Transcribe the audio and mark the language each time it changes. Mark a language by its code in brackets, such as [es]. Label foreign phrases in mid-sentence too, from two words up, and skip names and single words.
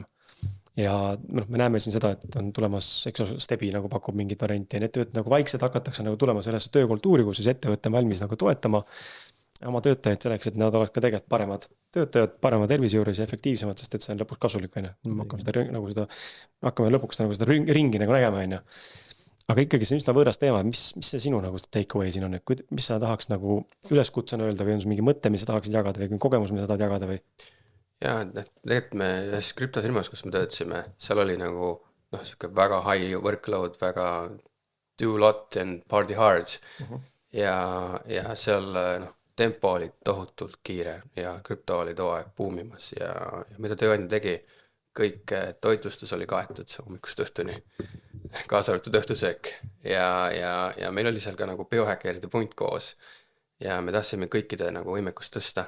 [et] Ja me näeme siin seda, et on tulemas, Stebi nagu pakub mingit varianti ja need töötajad nagu vaikselt hakatakse nagu tulema sellesse töökultuuri, kus siis ettevõtte on valmis nagu toetama oma töötajaid selleks, et nad oleks ka tegelikult paremad töötajad, parema tervise juures ja efektiivsemad, sest et see on lõpuks kasulik, on ju. Hakkame lõpuks nagu seda ringi nagu nägema, on ju. Aga ikkagi see on üsna võõras teema, mis see sinu nagu [en] take away [et] siin on, et mis sa tahaks nagu üleskutsena öelda või on sul mingi mõte, mis sa tahaksid jagada või kogemus, mis sa tahad jagada või? Jaa, tegelikult me ühes krüptofirmas, kus me töötasime, seal oli nagu siuke väga [en] high workload, [et] väga [en] do lot and party hard [et] ja seal tempo oli tohutult kiire ja krüpto oli too aeg buumimas ja mida tööandja tegi, kõik toitlustus oli kaetud hommikust õhtuni, kaasa arvatud õhtusöök ja meil oli seal ka nagu biohäkkeride punt koos ja me tahtsime kõikide nagu võimekust tõsta.